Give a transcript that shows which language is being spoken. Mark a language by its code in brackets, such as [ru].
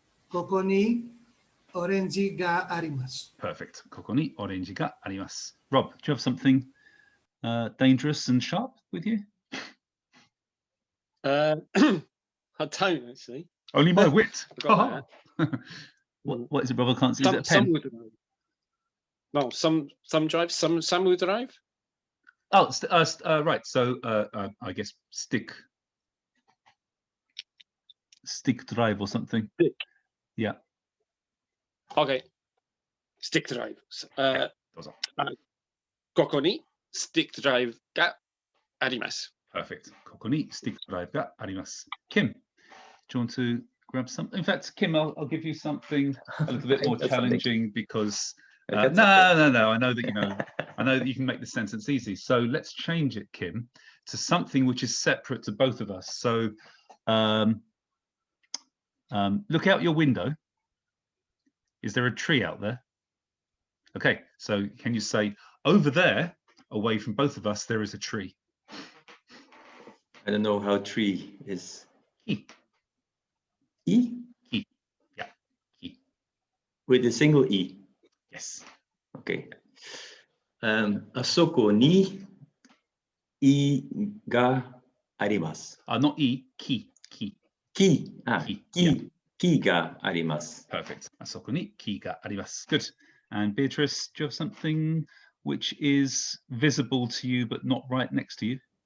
[ja] ここにオレンジがあります。 [en] Perfect. [ja] ここにオレンジがあります。 [en] Rob, do you have something dangerous and sharp with you? I don't actually. Only my wit. Forgot that. What is it, Rob? I can't see. Is it a pen? Some would arrive. No, some drive. Some would arrive. Oh, right. So I guess stick drive or something. Stick. Yeah. Okay. Stick drive. [ja] どうぞ。ここに stick drive があります。 [en] Perfect. [ja] ここに stick drive があります。 [en] Kim, do you want to grab something? In fact, Kim, I'll give you something a little bit more challenging because no. I know that I know that you can make the sentence easy. So let's change it, Kim, to something which is separate to both of us. So look out your window. Is there a tree out there? Okay, so can you say over there, away from both of us, there is a tree? I don't know how tree is. E. E? E. Yeah. E. With a single E. Yes. Okay. [ja] あそこに E があります。 [en] Not E, key. Key. Key. Yeah. [ja] Key があります。 [en] Perfect. [ja] あそこに key があります。 [en] Good. And Beatrice, do you have something which is visible to you but not right next to you?